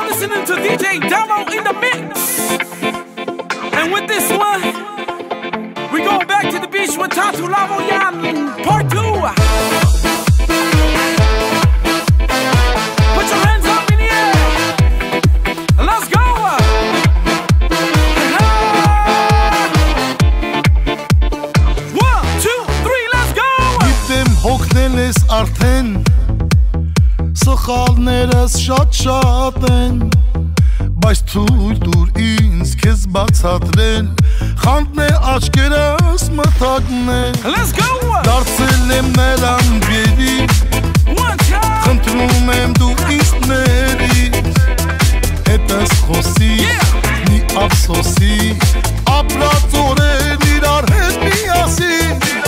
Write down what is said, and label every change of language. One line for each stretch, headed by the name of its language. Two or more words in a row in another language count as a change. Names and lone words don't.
English: listening to DJ Damo in the mix. And with this one, we going back to the beach with Tatu Lavoyan Part 2. Put your hands up in the air. Let's go. 1, 2, 3, let's go.
Armenian: Գիտեմ հոգնել ես արդեն, սխալներս շատ են, բայց թույլ տուր ինձ քեզ բացատրել, խանդն է աչքերս մթագնել, դարձել եմ նրան գերի, խնդրում եմ դու ինձ ներիր, հետս խոսի, մի ափսոսի, ապրած օրեր իրար հետ միասին,